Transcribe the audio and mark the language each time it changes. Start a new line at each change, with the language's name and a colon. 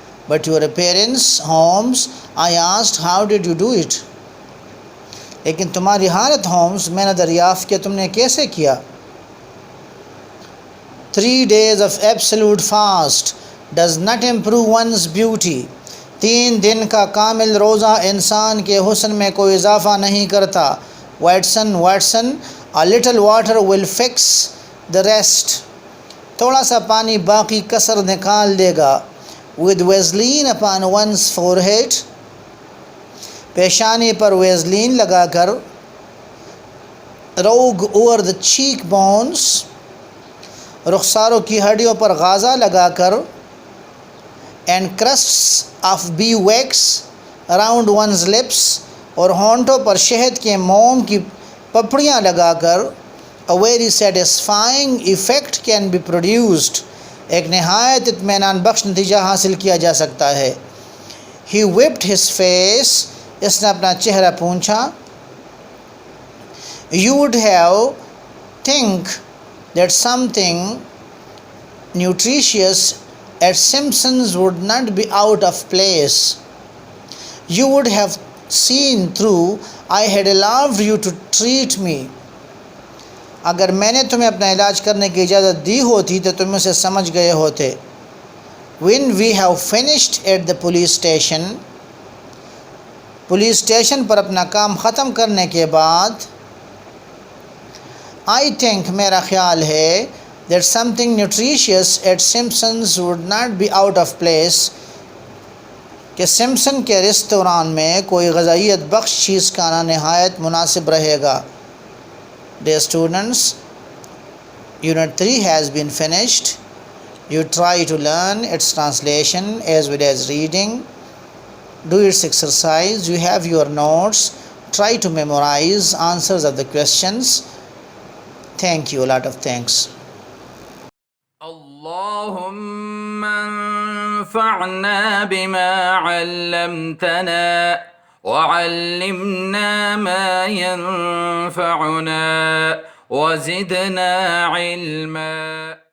English: But your appearance, Holmes, I asked, how did you do it?
Urdu: لیکن تمہاری حالت homes, میں نے دریافت کیا تم نے کیسے کیا.
English: 3 days of absolute fast does not improve one's beauty.
Urdu: 3 دن کا کامل روزہ انسان کے حسن میں کوئی اضافہ نہیں کرتا.
English: Watson, a little water will fix the rest.
Urdu: تھوڑا سا پانی باقی کسر نکال دے گا.
English: With Vaseline upon one's forehead,
Urdu: پیشانی پر ویزلین لگا کر.
English: Rogue over the cheek bones,
Urdu: رخساروں کی ہڈیوں پر غازہ لگا کر.
English: And crusts of bee wax around one's lips,
Urdu: اور ہونٹوں پر شہد کے موم کی پپڑیاں لگا کر.
English: A very satisfying effect can be produced,
Urdu: ایک نہایت اطمینان بخش نتیجہ حاصل کیا جا سکتا ہے.
English: He whipped his face,
Urdu: اس نے اپنا چہرہ پونچھا.
English: You would have think that something nutritious at Simpson's would not be out of place. You would have seen through I had allowed you to treat me.
Urdu: اگر میں نے تمہیں اپنا علاج کرنے کی اجازت دی ہوتی تو تم اسے سمجھ گئے ہوتے.
English: When we have finished at the police station,
Urdu: police station پر اپنا کام ختم کرنے کے بعد.
English: I think,
Urdu: میرا خیال ہے,
English: that something nutritious at Simpson's would not be out of place,
Urdu: کہ سمپسن کے ریستوران میں کوئی غذائیت بخش چیز کا آنا نہایت مناسب رہے گا.
English: Dear students, Unit 3 has been finished. You try to learn its translation as well as reading. Do its exercise. You have your notes. Try to memorize answers of the questions. Thank you. A lot of thanks.
Arabic: اللهم انفعنا بما علمتنا وعلمنا ما ينفعنا وزدنا علما.